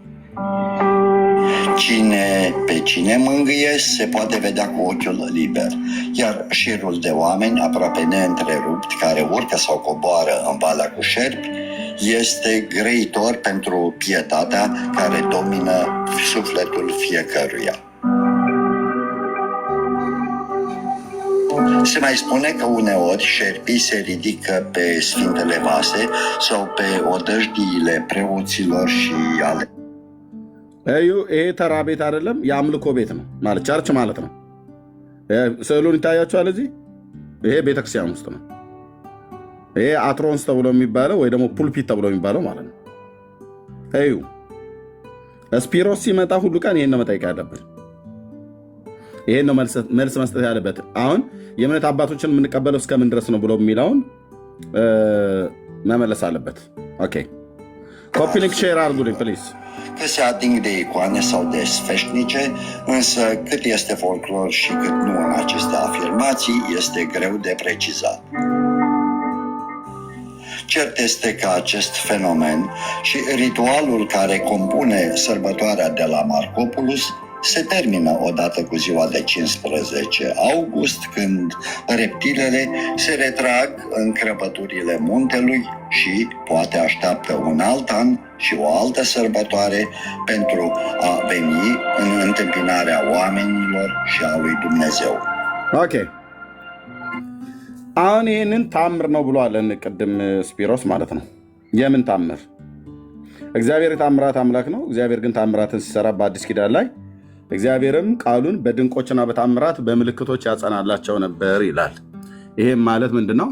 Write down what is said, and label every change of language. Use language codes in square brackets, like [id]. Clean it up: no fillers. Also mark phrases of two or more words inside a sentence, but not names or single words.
[ro] Pe cine mângâie se poate vedea cu ochiul liber, iar șirul de oameni aproape neîntrerupti care urcă sau coboară în valea cu șerpi este grăitor pentru pietatea care domină sufletul fiecăruia. Se mai spune că uneori șerpii se ridică pe sfintele vase sau pe odăjdiile preoților și ale [am] ይሄ ተራ ቤት አይደለም፣ የአምልኮ ቤት ነው ማለት ቸርች ማለት ነው። ስዕሉን ይታያቸዋል። እዚህ ይሄ ቤተክርስቲያን ውስጥ ነው። ይሄ አትሮንስ ተብሎ የሚባለው ወይ ደግሞ ፑልፒት ተብሎ የሚባለው ማለት ነው። እዩ ስፒሮስ ሲመጣ ሁሉ ቀን ይሄን ነው መጠየቅ ያለበት። ይሄን ነው መልስ መስጠት ያለበት። አሁን የእምነት አባቶችን የምንቀበለው እስከምን ድረስ ነው ብሎ የሚለውን መመለስ አለበት። ኦኬ [en] copy link [am] ሼር አድርጉልኝ ፕሊዝ። [ro] Că se ating de icoane sau de sfeșnice, însă cât este folclor și cât nu în aceste afirmații este greu de precizat. Cert este că acest fenomen și ritualul care compune sărbătoarea de la Marcopulus se termină odată cu ziua de 15 august, când reptilele se retrag în crăpăturile muntelui și poate așteaptă un alt an și o altă sărbătoare pentru a veni în întâmpinarea oamenilor și a lui Dumnezeu. [am] ኦኬ አሁን ይህንን ታምር ነው ብሏለን ቅድም ስፒሮስ ማለት ነው። የምን ታምር? እግዚአብሔር የታምራት አምላክ ነው። እግዚአብሔር ግን ታምራትን ሲሰራ በአዲስ ኪዳን ላይ እግዚአብሔርም ቃሉን በድንቆችና በታምራት በምልክቶች ያጸናላቸው ነበር ይላል። ይሄም ማለት ምንድን ነው?